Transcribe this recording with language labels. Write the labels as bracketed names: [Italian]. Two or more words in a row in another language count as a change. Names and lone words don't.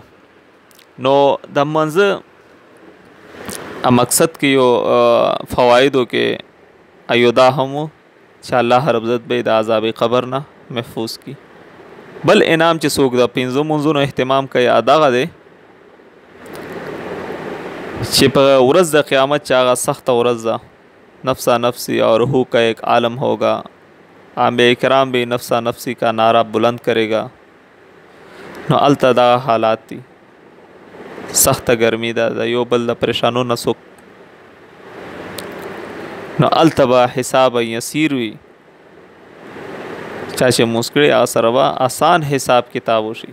[Pashto] نو د منځه مقصد کې یو فوایدو کې ایو دا هم و چې الله رب العزت به د عذاب قبر نه محفوظ کی. بل انعام چې څوک د پنځو منځونو اهتمام کوي دغه دی چې په ورځ د قیامت چې هغه سخته ورځ ده، [Urdu] نفسا نفسی اور روح کا ایک عالم ہوگا، انبیاء کرام بھی نفسا نفسی کا نعرہ بلند کرے گا. [Pashto] نو الته دا حالات دي، سخته ګرمي ده، د یو بل د پریشانو نه څوک. نو الته به حساب یسیر وي، چا چې مونځ کړي هغه سره به آسان حساب کتاب وشي.